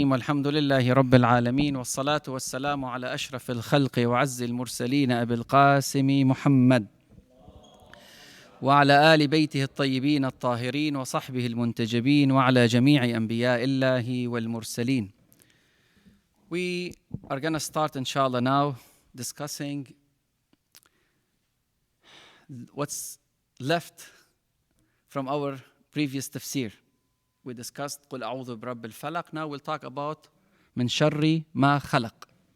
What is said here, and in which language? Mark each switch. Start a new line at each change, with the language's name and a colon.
Arabic: والحمد لله رب العالمين والصلاة والسلام على أشرف الخلق وعز المرسلين أبي القاسم محمد وعلى آل بيته الطيبين الطاهرين وصحبه المنتجبين وعلى جميع أنبياء الله والمرسلين.
English: We are going to start inshallah now discussing what's left from our previous tafsir. We discussed
Arabic: قل أعوذ برب الفلق.
English: Now we'll talk about
Arabic: من شر ما خلق.